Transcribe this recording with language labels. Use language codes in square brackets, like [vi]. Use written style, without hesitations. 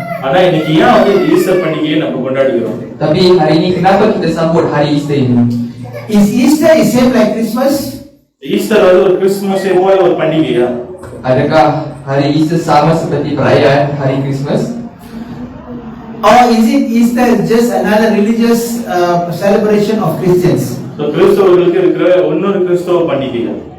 [ta] ஆனா இன்னைக்கு ஏன் வந்து ஈஸ்டர் பண்டிகையை நம்ம கொண்டாடுகிறோம்? [ms] Tapi hari ini kenapa kita sambut hari Easter ini? [en] Is Easter is same like Christmas? [ta] Easter வந்து ஒரு கிறிஸ்துமஸை போல ஒரு பண்டிகையா? [ms] Adakah hari Easter sama seperti perayaan hari Christmas? [en] Or is it Easter just another religious celebration of Christians? [ta] So கிறிஸ்தவர்களுக்கு இருக்கிற இன்னொரு கிறிஸ்தவ பண்டிகையா?